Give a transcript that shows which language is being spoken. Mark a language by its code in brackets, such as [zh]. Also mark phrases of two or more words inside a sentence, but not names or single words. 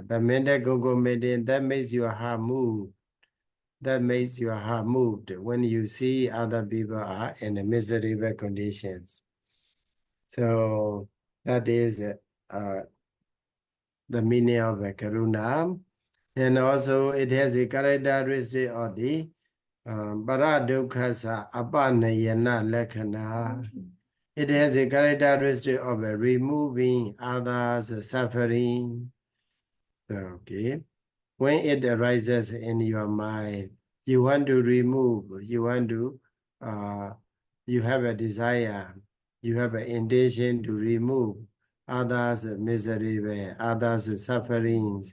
[en] The mental concomitant that makes your heart move. That makes your heart moved when you see other people are in a miserable conditions. So that is the meaning of karuna. And also it has a characteristic of the [pi] paradokha appamaññā lakkhana. [en] It has a characteristic of removing others' suffering. Okay. When it arises in your mind, you want to remove, you want to, you have a desire, you have an intention to remove others' misery, others' sufferings.